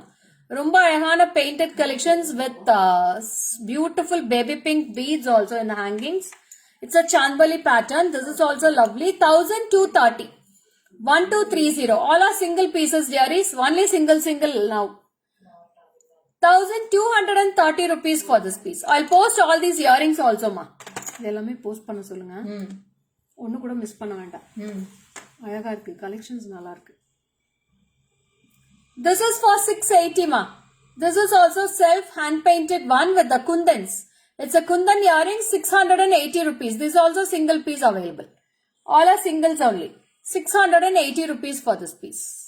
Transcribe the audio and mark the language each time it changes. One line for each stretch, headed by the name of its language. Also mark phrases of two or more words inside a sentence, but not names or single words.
English: Rumba Ayahana painted collections with beautiful baby pink beads also in the hangings. It's a Chandbali pattern. This is also lovely. 1230. 1230. All are single pieces, dearies. Only single now. 1230 rupees for this piece. I'll post all these earrings also, ma.
Tamil: எல்லாமே போஸ்ட் பண்ண சொல்லுங்க. ஒண்ணு கூட மிஸ் பண்ண வேண்டா. அழகா இருக்கு. Collections nalla irukku.
English: This is for 680, ma. This is also self hand painted one with the kundans. It's a kundan earring, 680 rupees. This is also single piece available. All are singles only. 680 rupees for this piece.